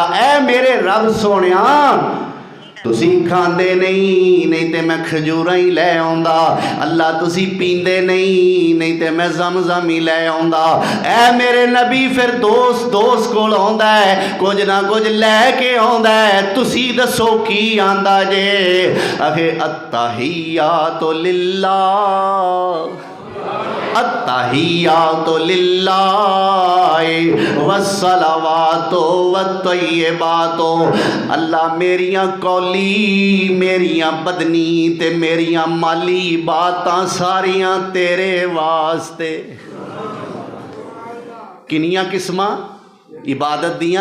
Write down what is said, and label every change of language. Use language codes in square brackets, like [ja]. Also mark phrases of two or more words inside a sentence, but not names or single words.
[pa] اے میرے رب سوہنیا تسی کھاندے نہیں تو میں کھجوراں ہی لے آؤندا. اللہ تسی پیندے نہیں تو میں زمزم ہی لے آؤندا. اے میرے نبی پھر دوست کول آؤندا ہے، کچھ نہ کچھ لےکے آؤندا ہے. تسی دسو کی آندا جے؟ آکھے [ar] التحيات لله، التحيات لله والصلوات والطيبات. [pa] اللہ میریاں قولی، میریاں بدنی تے میریاں مالی باتاں ساریاں تیرے واسطے. کنیاں قسماں عبادت دیاں?